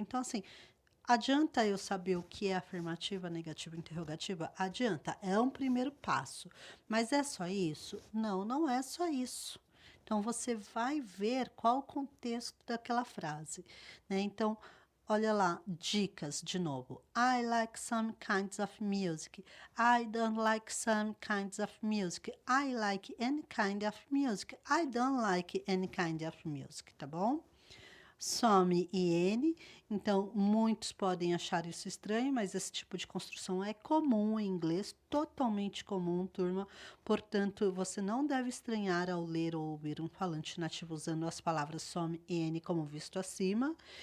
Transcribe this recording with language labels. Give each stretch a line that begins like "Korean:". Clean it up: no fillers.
Portuguese: Então, assim, adianta eu saber o que é afirmativa, negativa ou interrogativa? Adianta, é um primeiro passo. Mas é só isso? Não, não é só isso. Então, você vai ver qual o contexto daquela frase, né? Então, olha lá, dicas de novo.
English: I like some kinds of music. I don't like some kinds of music. I like any kind of music. I don't like any kind of music,
Portuguese: tá bom? Some e N, então muitos podem achar isso estranho, mas esse tipo de construção é comum em inglês, totalmente comum, turma. Portanto, você não deve estranhar ao ler ou ouvir um falante nativo usando as palavras some e N como visto acima.